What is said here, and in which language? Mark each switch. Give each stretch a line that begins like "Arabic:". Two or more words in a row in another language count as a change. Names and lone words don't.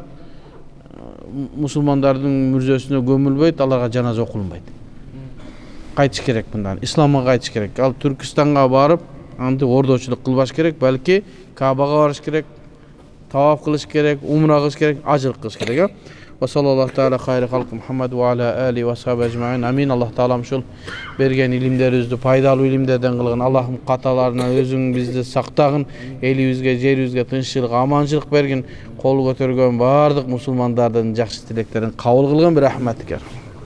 Kyrgyz: Мусулмандардын мүрзөсүнө көмүлбөйт, аларга жаназа окулунбайт. Кайтыш керек мындан, исламга кайтыш керек. Ал Түркистанга барып, антип ордочулук кылбаш керек, балки Кабага барыш керек, таваф кылыш керек, умра кылыш керек, ажылык кылыш керек.
Arabic: وصلى الله تعالى خير خلق محمد وعلى آل وصحب أجمعين. Амин.
Kyrgyz: Аллах таалам ушул берген илимдерибизди пайдалуу илимдерден кылгын. Аллахым каталарынан өзүң бизди сактагын, элибизге, жерибизге тынччылык, аманчылык бергин. Кол көтөргөн бардык мусулмандардын жакшы тилектерин кабыл кылгын, бир рахматыгер.